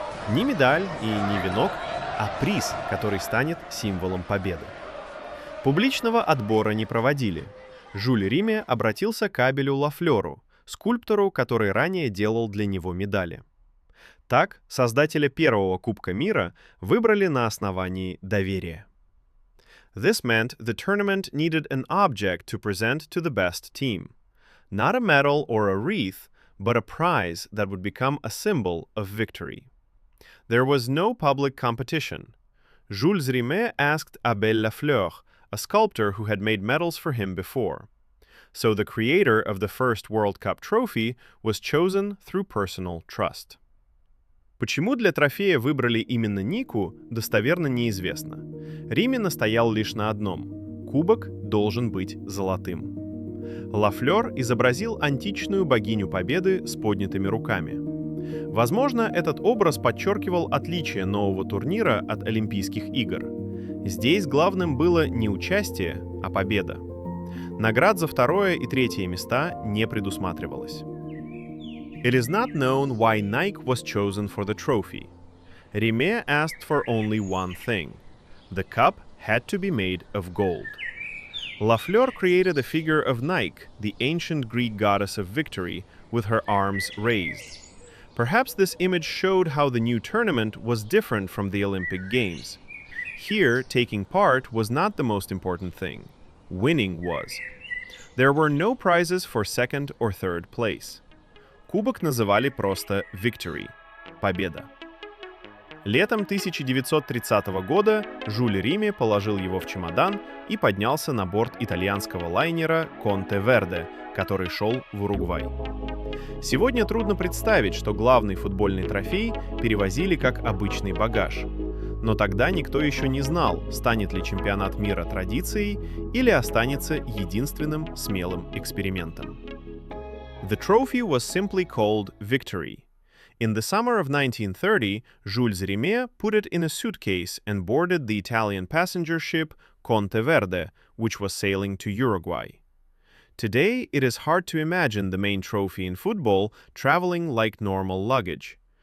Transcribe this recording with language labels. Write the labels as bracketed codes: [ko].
[ru] Не медаль и не венок, а приз, который станет символом победы. Публичного отбора не проводили. Жюль Риме обратился к Абелю Лафлеру, скульптору, который ранее делал для него медали. Так, создателя первого Кубка мира выбрали на основании доверия. [en] This meant the tournament needed an object to present to the best team. Not a medal or a wreath, but a prize that would become a symbol of victory. There was no public competition. Jules Rimet asked Abel Lafleur, a sculptor who had made medals for him before. So the creator of the first World Cup trophy was chosen through personal trust. [ru] Почему для трофея выбрали именно Нику, достоверно неизвестно. Риме настоял лишь на одном – кубок должен быть золотым. Лафлер изобразил античную богиню победы с поднятыми руками. Возможно, этот образ подчеркивал отличие нового турнира от Олимпийских игр. Здесь главным было не участие, а победа. Наград за второе и третье места не предусматривалось. [en] It is not known why Nike was chosen for the trophy. Rimet asked for only one thing. The cup had to be made of gold. Lafleur created a figure of Nike, the ancient Greek goddess of victory, with her arms raised. Perhaps this image showed how the new tournament was different from the Olympic Games. Here, taking part was not the most important thing. Winning was. There were no prizes for second or third place. [ru] Кубок называли просто «Victory» – «Победа». Летом 1930 года Жюль Риме положил его в чемодан и поднялся на борт итальянского лайнера «Конте Верде», который шел в Уругвай. Сегодня трудно представить, что главный футбольный трофей перевозили как обычный багаж. Но тогда никто еще не знал, станет ли чемпионат мира традицией или останется единственным смелым экспериментом. [en] The trophy was simply called Victory. In the summer of 1930, Jules Rimet put it in a suitcase and boarded the Italian passenger ship Conte Verde, which was sailing to Uruguay. Today, it is hard to imagine the main trophy in football traveling like normal luggage.